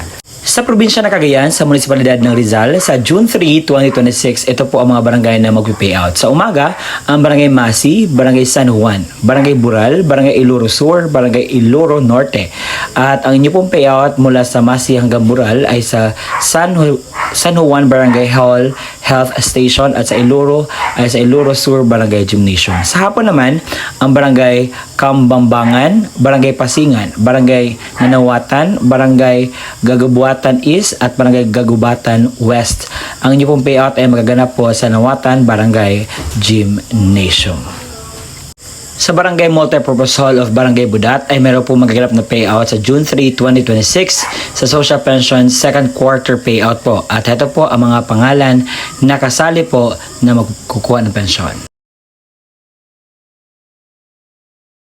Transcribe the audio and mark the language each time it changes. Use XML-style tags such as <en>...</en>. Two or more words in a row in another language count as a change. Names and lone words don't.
<tl>Sa probinsya ng Cagayan, sa munisipalidad ng Rizal, sa June 3, 2026, ito po ang mga barangay na mag-payout. Sa umaga, ang Barangay Masi, Barangay San Juan, Barangay Bural, Barangay Iloro Sur, Barangay Iloro Norte. At ang inyo pong payout mula sa Masi hanggang Bural ay sa San Juan Barangay Hall Health Station, at sa Iloro ay sa Iloro Sur Barangay Gymnasium. Sa hapon naman, ang Barangay Kambambangan, Barangay Pasingan, Barangay Nanawatan, Barangay Gagabuatan East, at Barangay Gagubatan West. Ang inyo pong payout ay magaganap po sa Nawatan Barangay Gymnasium. Sa Barangay Multipurpose Hall of Barangay Budat ay meron po magaganap na payout sa June 3, 2026 sa Social Pension</tl> <en>second quarter payout</en> <tl>po. At ito po ang mga pangalan na kasali po na magkukuha ng pensyon.</tl>